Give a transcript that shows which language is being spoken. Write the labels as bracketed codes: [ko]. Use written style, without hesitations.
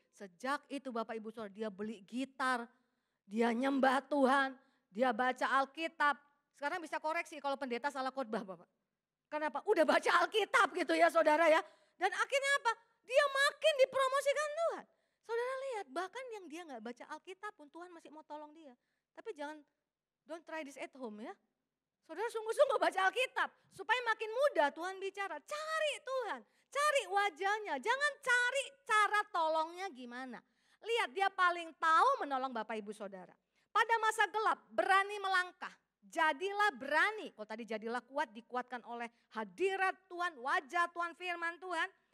[id] Sejak itu Bapak Ibu Saudara dia beli gitar, dia nyembah Tuhan, dia baca Alkitab. Sekarang bisa koreksi kalau pendeta salah khotbah Bapak. Kenapa? Udah baca Alkitab gitu ya saudara ya. Dan akhirnya apa? Dia makin dipromosikan Tuhan. Saudara lihat bahkan yang dia gak baca Alkitab pun Tuhan masih mau tolong dia. Tapi jangan, [en] don't try this at home [id] ya. Saudara sungguh-sungguh baca Alkitab. Supaya makin mudah Tuhan bicara. Cari Tuhan, cari wajahnya. Jangan cari cara tolongnya gimana. Lihat dia paling tahu menolong Bapak Ibu Saudara. Pada masa gelap berani melangkah. Jadilah berani, kalau tadi jadilah kuat dikuatkan oleh hadirat Tuhan, wajah Tuhan, firman Tuhan.